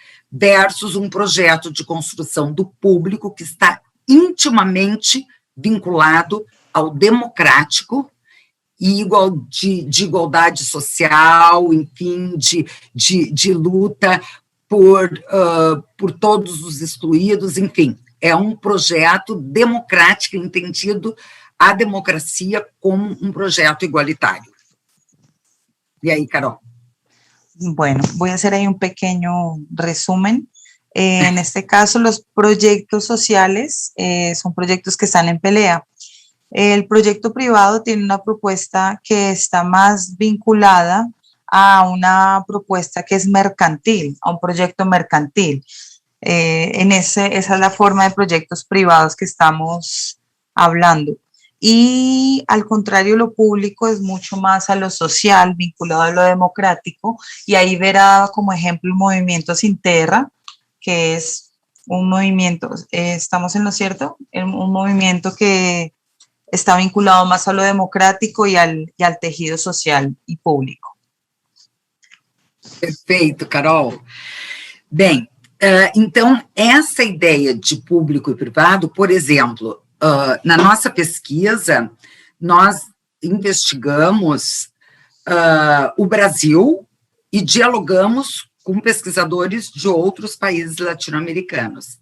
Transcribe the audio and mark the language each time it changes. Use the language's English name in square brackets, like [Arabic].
[Portuguese] versus um projeto de construção do público que está intimamente vinculado ao democrático e de igualdade social, enfim, de luta por todos os excluídos, enfim. É um projeto democrático, entendido a democracia como um projeto igualitário. E aí, Carol? [Spanish] Bueno, voy a hacer ahí un pequeño resumen. En este caso, los proyectos sociales son proyectos que están en pelea. El proyecto privado tiene una propuesta que está más vinculada a una propuesta que es mercantil, a un proyecto mercantil. Esa es la forma de proyectos privados que estamos hablando. Y al contrario, lo público es mucho más a lo social, vinculado a lo democrático, y ahí verá como ejemplo el movimiento Sin Terra, que es un movimiento, ¿estamos en lo cierto? Un movimiento que está vinculado más a lo democrático y al tejido social y público. [Portuguese] Perfeito, Carol. Bem, então, essa ideia de público e privado, por exemplo, na nossa pesquisa, nós investigamos o Brasil e dialogamos com pesquisadores de outros países latino-americanos.